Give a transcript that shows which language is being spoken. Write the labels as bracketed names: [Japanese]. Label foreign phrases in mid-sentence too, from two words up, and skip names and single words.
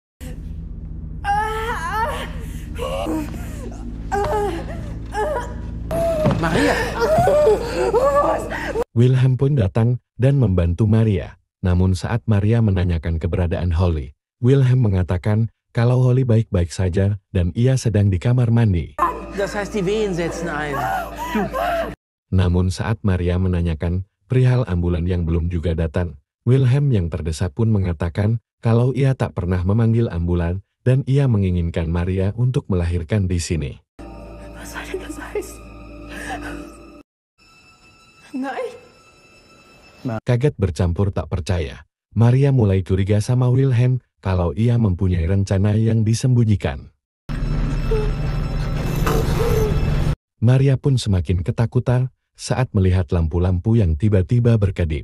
[Indonesian] Maria! Wilhelm pun datang dan membantu Maria. Namun saat Maria menanyakan keberadaan Holly, Wilhelm mengatakan kalau Holly baik-baik saja dan ia sedang di kamar mandi. [German] Das heißt, die Wehen setzen ein. [Indonesian] Namun saat Maria menanyakan perihal ambulan yang belum juga datang, Wilhelm yang terdesak pun mengatakan kalau ia tak pernah memanggil ambulan dan ia menginginkan Maria untuk melahirkan di sini. [German] Was soll denn das heißen? Nein. [Indonesian] Kaget bercampur tak percaya, Maria mulai curiga sama Wilhelm kalau ia mempunyai rencana yang disembunyikan. Maria pun semakin ketakutan saat melihat lampu-lampu yang tiba-tiba berkedip.